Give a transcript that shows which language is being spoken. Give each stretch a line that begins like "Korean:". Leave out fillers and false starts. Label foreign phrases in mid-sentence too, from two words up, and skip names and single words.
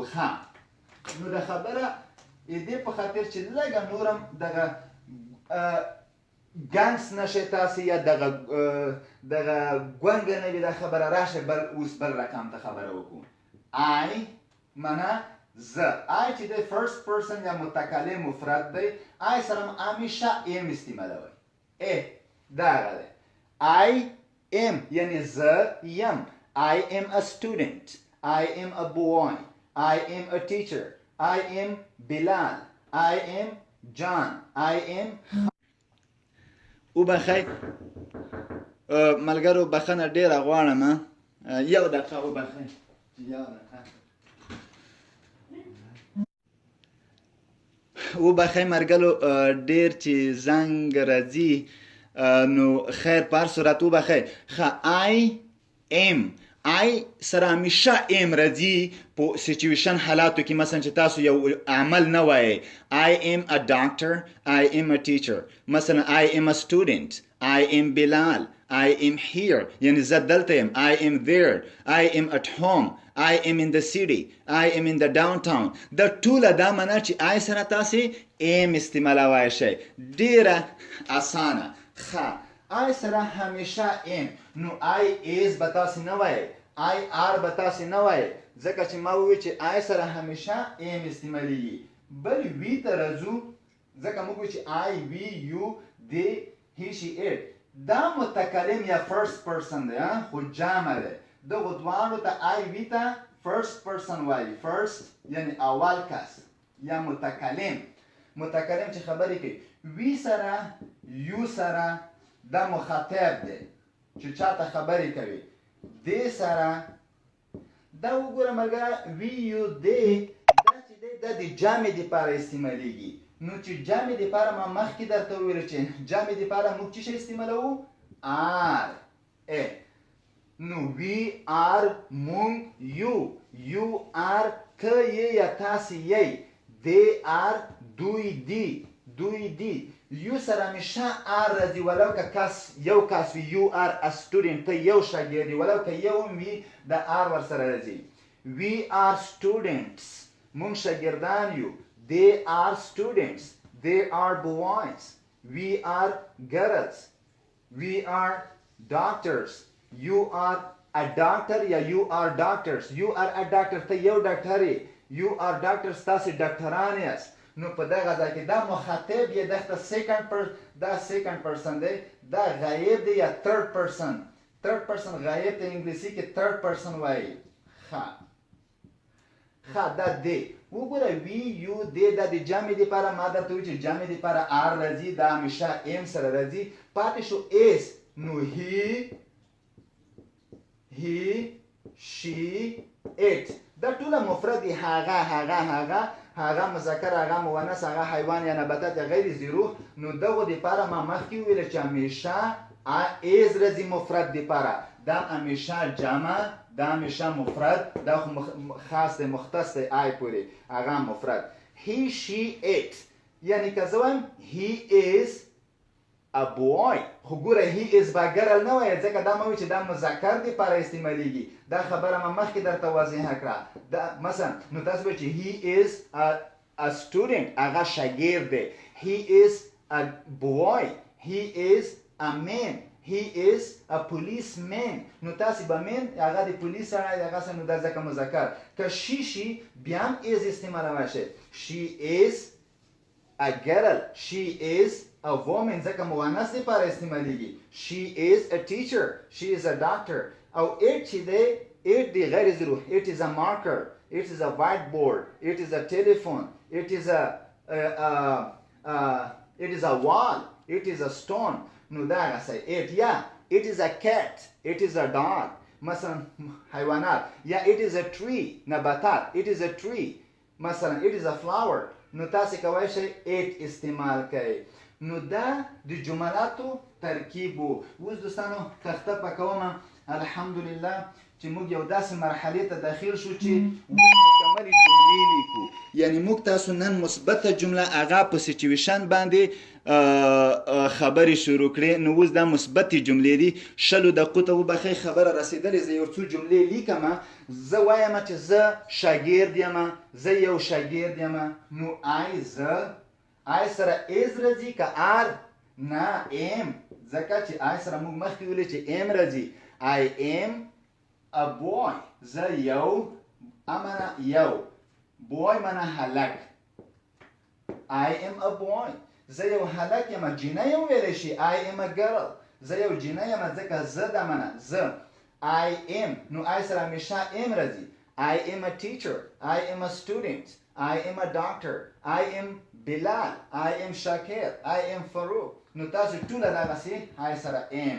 Pashto: ها نو د خبره دې په خاطر چې لږه نورم دغه ګنګس نشي تاسې یا دغه ګونګه نه وي دا خبره. راشه بل اوس بل رقم ته خبره وکړو. I معنا زه. I چې دی
English: first person
Pashto: یا متکلم مفرد دی، I سره همیشه am استعمالوئ. دا هغه دی.
English: I am
Pashto: یعنی زه یم.
English: I am a student. I am a boy. I am a teacher. I am Bilal. I am John. I am
Pashto: وبخی ملګرو بخنه ډیره غواړم. یو دقیقه وبخی. وبخی مرګلو ډیر چې زنګ راځي نو خیر په هر صورت وبخی.
English: I am
Pashto: I سره همیشه am راځي په سچویشن حالاتو کې. مثلا چې تاسو یو عمل نه وایي
English: I am a doctor, I am a teacher. مثلا I am a student, I am Bilal, I am here
Pashto: یعنی زه دلته یم.
English: I am there, I am at home, I am in the city, I am in the downtown.
Pashto: د ټوله دا معنا چې I سره تاسې am استعمالوای شئ. ډیره اسانه. I سره همیشه am. نو
English: I is
Pashto: به تاسې نه وایي،
English: I are
Pashto: به تاسې نه وایي ځکه چې ما وویل چې I سره همیشه am استعمالیږي. بل وی ته راځو ځکه موږ وایو چې
English: I, we, you, they, he, she, it.
Pashto: دا متکلم یا
English: first person
Pashto: دی خو جمع دی. دغو دواړو ته
English: I, we
Pashto: ته
English: first person
Pashto: وایي. فرست یعنی اول کس یا متکلم. متکلم چې خبرې کوي. وی سره یو سره دا مخاطب دی چې چاته خبرې کوي. دې سره دا وګوره ملګره وی یو دی دا چې دی دا د جمع دپاره استعمالیږي. نو چې جمع دپاره ما مخکې درته وویل چې جمع دپاره موږ څه شی استعمالوو؟ are. نو
English: we are
Pashto: موږ یو،
English: you are
Pashto: ته یې یا تاسې یې،
English: they are
Pashto: دوی دي، دوی دي. یو سره همیشه are راځي ولو که کس یو کس وي.
English: you are a student
Pashto: ته یو شاګرد ولو که یو وي د are ورسره راځي.
English: we are students
Pashto: موږ شاګردان یو.
English: they are students. they are boys. we are girls. we are doctors. you are a doctor یا you are doctors. you are a doctor
Pashto: ته یو ډاکټر یې.
English: you are doctors
Pashto: تاسې ډاکټران یاست. نو په دغه ځای کې دا مخاطب یې دغه دا
English: second person
Pashto: دی، دا غایب دی یا
English: third person. third person
Pashto: غایب ته انګلیسي کې
English: third person
Pashto: وایي. دا دی. وګوره
English: we you
Pashto: دی دا د جمع دپاره ما درته وایي چې جمع دپاره are راځي. دا همیشه am سره راځي. پاتې شو is. نو
English: he, she, it.
Pashto: دا ټوله مفرد دی. هغه مذکر، هغه مؤنث، هغه حیوان یا نباتات یا غیر زیرو. نو دغو دپاره ما مخکې وویل چې همیشه is راځي مفرد دپاره. دا همیشه جمع، دا همیشه مفرد. دا خو خاص دی مختص دی I پورې هغه مفرد.
English: he, she, it
Pashto: یعنی که زه وایم
English: he is a boy
Pashto: خو ګوره
English: he is
Pashto: به ګرل نه وایه ځکه دا مه وایي چې دا مذکر دپاره استعمالیږي. دا خبره ما مخکې درته واضحه کړه. مثلا نو تاسو وایئ چې
English: he is a student
Pashto: هغه شاګرد دی.
English: he is a boy. he is a man. he is a policeman.
Pashto: نو تاسې به man هغه د پولیس سره هغه سره نو دا ځکه مذکر. که she بیا هم is استعمالولی شئ.
English: she is a girl. she is a woman
Pashto: ځکه مؤنث دپاره استعمالیږي.
English: she is a teacher. she is a doctor.
Pashto: او it چې دی it دی غیر زیرو.
English: it is a marker. it is a whiteboard. it is a telephone. it is a wall. it is a stone.
Pashto: نو دا هغه it یا
English: it is a cat, it is a dog.
Pashto: مثلا حیوانات.
English: یا it is a tree, نباتات, it is a tree. مثلا it is a flower.
Pashto: نو تاسو کولی شئ it استعمال کړئ. نو دا د جملاتو ترکیب وو. اوس دوستانو تخته پکومه الحمدلله چې موږ یو داسې مرحلې ته داخل شو چې موږ مکملې جملې لیکو. یعنی موږ تاسو نن مثبته جمله هغه په سچویشن باندې خبرې شروع کړې. نو اوس دا مثبتې جملې دي. 10 دقیقو ته وبخئ خبره رسېدلې. زه یو څو جملې لیکم. زه وایم چې زه شاګرد یم، زه یو شاګرد یم. نو آی سره از راځي که آر؟ نه ام، ځکه چې آی سره موږ مخکې ویلې چې ام راځي.
English: I am a boy.
Pashto: زه یو، امانه یو، boy منه هلک.
English: I am a boy.
Pashto: زه یو هلک یم. جینۍ هم ویلی شي
English: I am a girl.
Pashto: زه یو جینۍ یم ځکه زه ده منه زه.
English: I am.
Pashto: نو I سره همیشه am راځي.
English: I am a teacher. I am a student. I am a doctor. I am Bilal. I am Shakir. I am Farouk.
Pashto: نو تاسو ټول دغسې I سره am.